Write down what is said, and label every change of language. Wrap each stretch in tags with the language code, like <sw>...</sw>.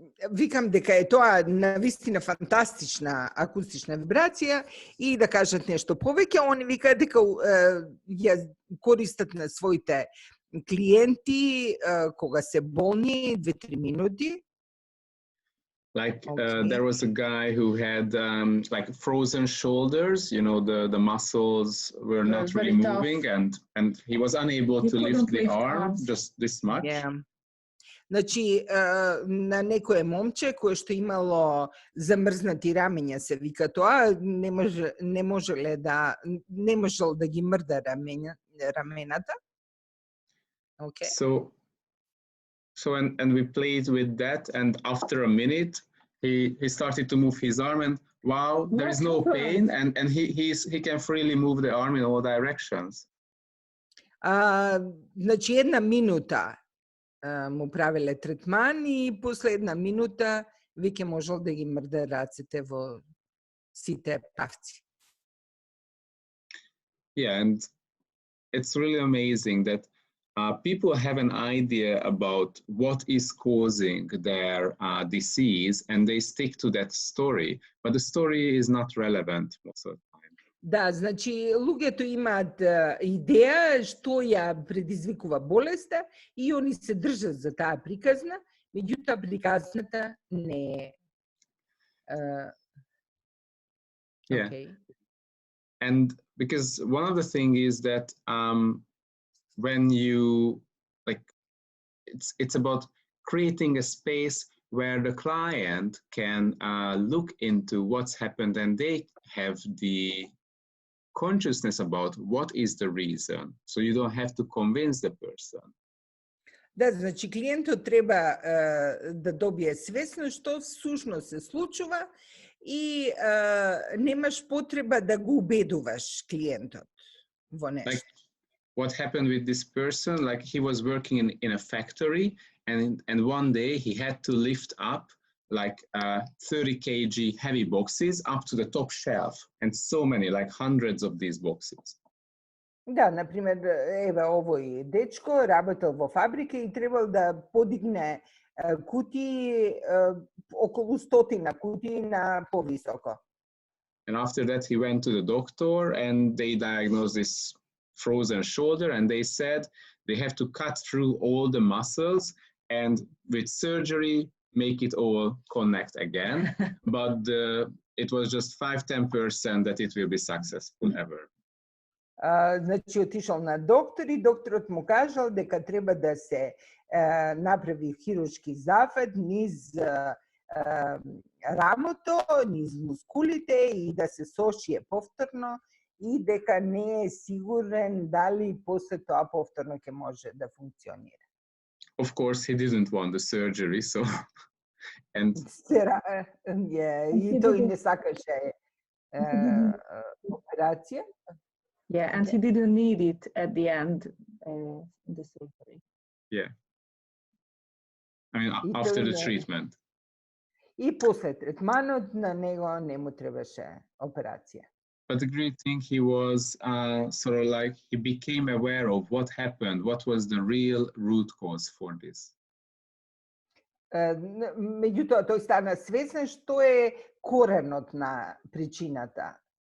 <mk>Викам дека е тоа навистина фантастична акустична вибрација и да кажат нешто повеќе, они викаат дека ја користат на своите клиенти кога се болни 2-3 минути.</mk> <en>Like there was a guy who had like frozen shoulders, you know, the muscles were not really moving and he was unable to lift the arm just this much. Yeah.</en> <mk>Значи, на некое момче кое што имало замрзнати рамења, се вика тоа, не можел да ги мрда рамената.</mk> <en>Okay. So and we played with that, and after a minute he started to move his arm, and wow, there is no pain, and he can freely move the arm in all directions.</en> <mk>Значи една минута му правеле третман и после една минута веќе можел да ги мрда рацете во сите павци.</mk> <en>Yeah, and it's really amazing that people have an idea about what is causing their disease and they stick to that story, but the story is not relevant most of the time.</en> <mk>Да, значи луѓето имаат идеја што ја предизвикува болеста и они се држат за таа приказна, меѓутоа приказната не е.</mk> <en>Yeah. Okay. And because one of the things is that when you it's about creating a space where the client can look into what's happened and they have the consciousness about what is the reason, so you don't have to convince the person.</en> <mk>Да, значи клиентот треба да добие свесност што всушност се случува и немаш потреба да го убедуваш клиентот во нешто.</mk> <en>Like what happened with this person, like he was working in a factory and one day he had to lift up like 30 kg heavy boxes up to the top shelf, and so many, like hundreds of these boxes.</en> <mk>Да, например, еве овој дечко работел во фабрика и требал да подигне кутии, околу 100 кутии на повисоко.</mk> <en>And after that he went to the doctor and they diagnosed this frozen shoulder and they said they have to cut through all the muscles and with surgery make it all connect again. But it was just 5-10% that it will be successful ever.</en> <mk>Значи отишол на доктор и докторот му кажал дека треба да се направи хируршки зафат низ рамото, низ мускулите и да се сошие повторно и дека не е сигурен дали после тоа повторно ќе може да функционира.</mk> <en>Of course he didn't want the surgery, so and</en> <mk>и тој не сакаше операција.</mk> <en>Yeah, and he didn't need it at the end, the surgery. Yeah. I mean, after the treatment.</en> <mk>И после третманот на него не му требаше операција.</mk> <en>But the great thing, he was sort of like, he became aware of what happened, what was the real root cause for this.</en> <mk>Меѓутоа, тој стана свесен што е коренот на причината.</mk>